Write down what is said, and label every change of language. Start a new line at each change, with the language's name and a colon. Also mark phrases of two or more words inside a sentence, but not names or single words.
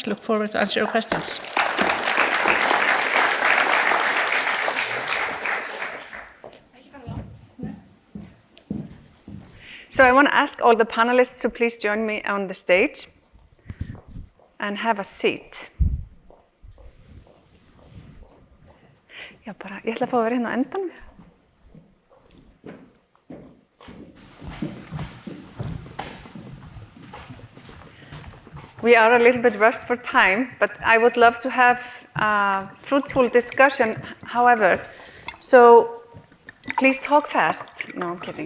English: Look forward to answer your questions. So I want to ask all the panelists to please join me on the stage and have a seat.
Icelandic: Ég ætla að fá að vera hérna á endanum.
English: We are a little bit rushed for time, but I would love to have a fruitful discussion, however. So please talk fast. No, I'm kidding.